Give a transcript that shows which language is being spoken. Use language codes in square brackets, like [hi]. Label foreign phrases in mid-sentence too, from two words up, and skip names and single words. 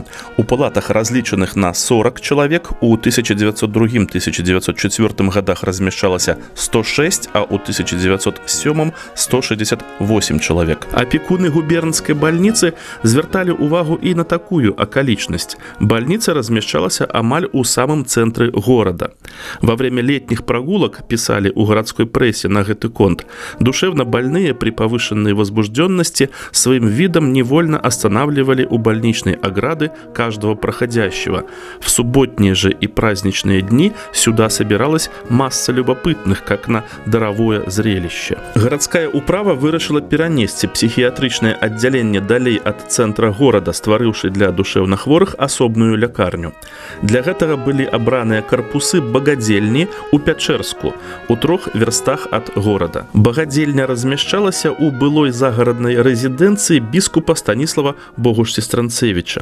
[be] У палатах, разлічаных на 40 чалавек, у 1902-1904 годах размяшчалася 106, а ў 1907 – 168 чалавек. Апекуны губернскай бальніцы звярталі ўвагу і на такую акалічнасць. Бальніца размяшчалася амаль у самым цэнтры горада. [ru] Во время летних прогулок, писали у городской прессе [be] на гэты конт, [ru] душевно больные при повышенной возбужденности своим видом невольно останавливали у больничной ограды каждого проходящего. В субботние же и праздничные дни сюда собиралась масса любопытных, как на даровое зрелище. [be] Городская управа вырашила перанесці психіятрычнае аддзяленне далей ад цэнтра горада, стварыўшы для душевнахворых асобную лякарню. Для гэтага былі абраныя карпусы багадзельні ў Пячэрску, у 3 верстах ад горада. Багадзельня размяшчалася ў былой загараднай рэзідэнцыі біскупа Станіслава Богуш-Сестранцевіча.